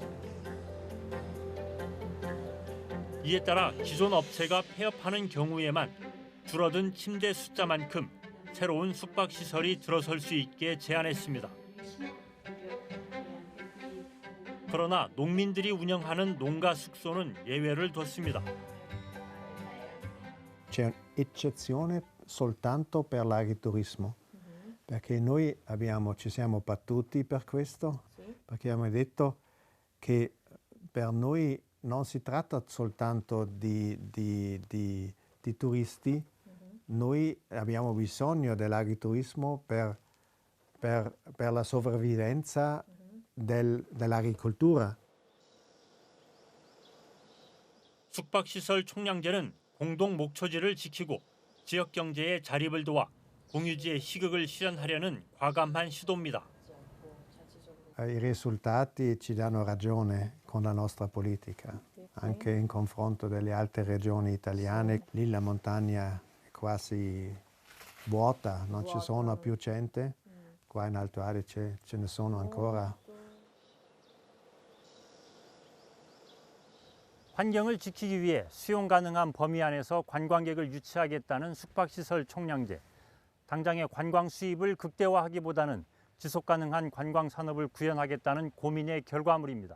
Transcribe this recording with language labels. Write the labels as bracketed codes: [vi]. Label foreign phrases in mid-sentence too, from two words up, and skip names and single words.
[ko] 이에 따라 기존 업체가 폐업하는 경우에만 줄어든 침대 숫자만큼 새로운 숙박시설이 들어설 수 있게 제한했습니다. 그러나 농민들이 운영하는 농가 숙소는 예외를 뒀습니다. [it] C'è un'eccezione soltanto per l'agriturismo, perché noi ci siamo battuti per questo, perché abbiamo detto che per noi non si tratta soltanto di turisti, noi abbiamo bisogno dell'agriturismo per la sopravvivenza dell'agricoltura. [ko] 숙박시설 총량제는 공동 목초지를 지키고 지역 경제의 자립을 도와 공유지의 희극을 실현하려는 과감한 시도입니다. [it] I risultati ci danno ragione con la nostra politica, anche in confronto delle altre regioni italiane. Lì la montagna è quasi vuota, non ci sono più gente. Qua in Alto Adige ce ne sono ancora. [ko] 환경을 지키기 위해 수용 가능한 범위 안에서 관광객을 유치하겠다는 숙박시설 총량제. 당장의 관광 수입을 극대화하기보다는 지속 가능한 관광 산업을 구현하겠다는 고민의 결과물입니다.